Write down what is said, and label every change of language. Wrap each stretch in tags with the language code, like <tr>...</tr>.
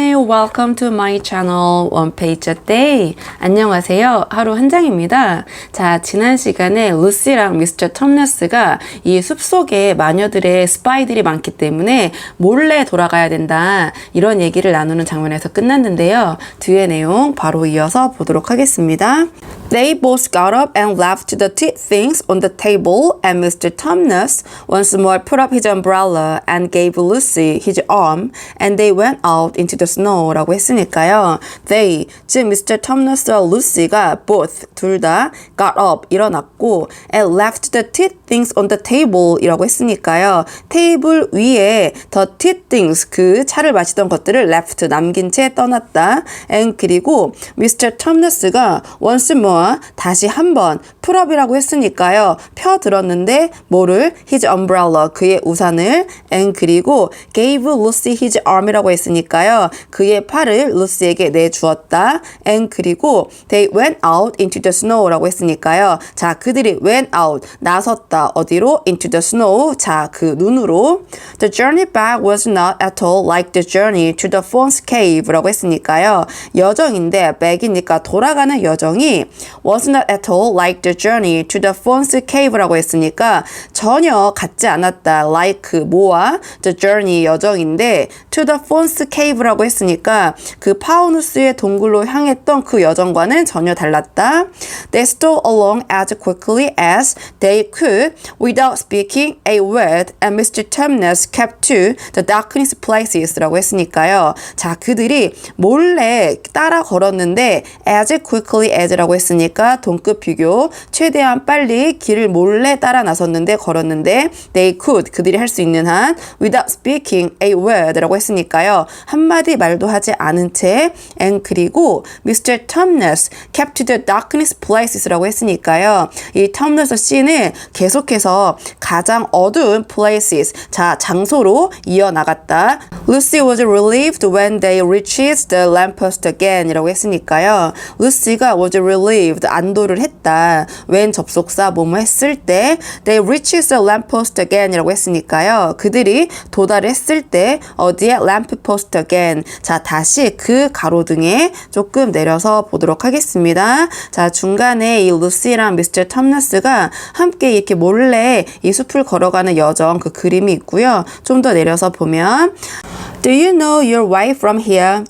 <en>welcome to my channel One Page a Day.</en> <ko>안녕하세요. 하루 한 장입니다. 자, 지난 시간에 루시랑 미스터 톰너스가 이 숲속에 마녀들의 스파이들이 많기 때문에 몰래 돌아가야 된다. 이런 얘기를 나누는 장면에서 끝났는데요. 뒤에 내용 바로 이어서 보도록 하겠습니다.</ko> <en>They both got up and left the tea things on the table, and Mr. Tumnus once more put up his umbrella and gave Lucy his arm, and they went out into the snow</en> <ko>라고 했으니까요.</ko> <en>They,</en> <ko>즉</ko> <en>Mr. Tumnus와 Lucy가 both,</en> <ko>둘 다</ko> <en>got up,</en> <ko>일어났고</ko> <en>and left the tea things on the table</en> <ko>이라고 했으니까요. 테이블 위에</ko> <en>the tea things,</en> <ko>그 차를 마시던 것들을 left, 남긴 채 떠났다.</ko> <en>and</en> <ko>그리고</ko> <en>Mr. Tumnus가 once more,</en> <ko>다시 한번</ko> <en>put up</en> <ko>이라고 했으니까요. 펴들었는데 뭐를?</ko> <en>his umbrella,</en> <ko>그의 우산을</ko> <en>and</en> <ko>그리고</ko> <en>gave Lucy his arm</en> <ko>이라고 했으니까요. 그의 팔을 루시에게 내주었다.</ko> <en>and</en> <ko>그리고</ko> <en>they went out into the snow</en> <ko>라고 했으니까요. 자, 그들이</ko> <en>went out,</en> <ko>나섰다. 어디로?</ko> <en>into the snow.</en> <ko>자, 그 눈으로.</ko> <en>The journey back was not at all like the journey to the fawn's cave</en> <ko>라고 했으니까요. 여정인데</ko> <en>back이니까</en> <ko>돌아가는 여정이</ko> <en>was not at all like the journey to the fawn's cave</en> <ko>라고 했으니까 전혀 같지 않았다.</ko> <en>like</en> <ko>뭐와?</ko> <en>the journey,</en> <ko>여정인데</ko> <en>to the fawn's cave</en> <ko>라고 했으니까 그 파우누스의 동굴로 향했던 그 여정과는 전혀 달랐다.</ko> <en>They stole along as quickly as they could without speaking a word, and Mr. Tumnus kept to the darkest places</en> <ko>라고 했으니까요. 자, 그들이 몰래 따라 걸었는데</ko> <en>as quickly as</en> <ko>라고 했으니까 동급 비교, 최대한 빨리 길을 몰래 따라 나섰는데 걸었는데</ko> <en>they could,</en> <ko>그들이 할 수 있는 한</ko> <en>without speaking a word</en> <ko>라고 했으니까요. 한마디 말도 하지 않은 채</ko> <en>and</en> <ko>그리고 Mr.</ko> <en>Tumnus kept to the darkest places</en> <ko>라고 했으니까요. 이 텀너스 씨는 계속해서 가장 어두운 places, 자, 장소로 이어나갔다.</ko> <en>Lucy was relieved when they reached the lamppost again</en> <ko>이라고 했으니까요. 루시가</ko> <en>was relieved,</en> <ko>안도를 했다. when 접속사 뭐뭐 했을 때</ko> <en>they reached the lamppost again</en> <ko>이라고 했으니까요. 그들이 도달했을 때 어디에?</ko> <en>lamppost again.</en> <ko>자, 다시 그 가로등에 조금 내려서 보도록 하겠습니다. 자, 중간에 이 루시랑 미스터 텀너스가 함께 이렇게 몰래 이 숲을 걸어가는 여정, 그 그림이 있고요. 좀 더 내려서 보면</ko> <en>Do you know your way from here?</en>